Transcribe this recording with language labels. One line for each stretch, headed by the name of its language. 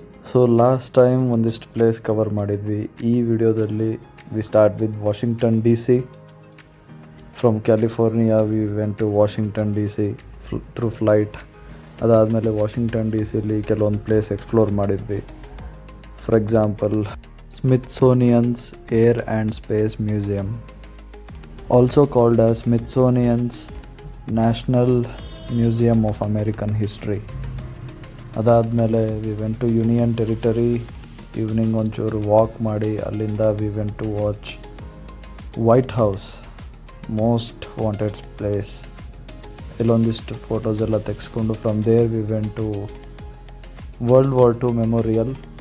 Kannada: So last time ಒಂದಿಷ್ಟು place cover ಮಾಡಿದ್ವಿ. ಈ ವಿಡಿಯೋದಲ್ಲಿ
English: we start with
Kannada: Washington DC.
English: From California we went to Washington DC through flight.
Kannada: ಅದಾದಮೇಲೆ Washington DCಲಿ ಕೆಲವೊಂದು place explore ಮಾಡಿದ್ವಿ.
English: For example Smithsonian's air and space museum, also called as Smithsonian's National Museum of American History.
Kannada: ಅದಾದಮೇಲೆ
English: We went to union territory. Evening
Kannada: ಒಂಚೂರು walk ಮಾಡಿ ಅಲ್ಲಿಂದ
English: We went to watch White House, most wanted place.
Kannada: ಇಲ್ಲೊಂದಿಷ್ಟು photos ಎಲ್ಲ ತೆಗೆಸ್ಕೊಂಡು
English: From there we went to World War II Memorial.